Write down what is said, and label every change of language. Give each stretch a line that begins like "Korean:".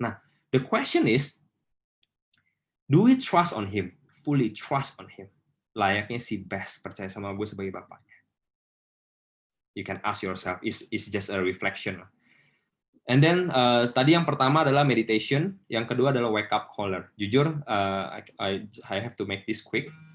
English: Nah, the question is, do we trust on Him? Fully trust on Him.
Indonesian: Layaknya si Best percaya sama gue sebagai bapaknya.
English: You can ask yourself, is just a reflection. And then
Indonesian: tadi yang pertama adalah meditation, yang kedua adalah
English: wake up caller. Jujur, I have to make this quick.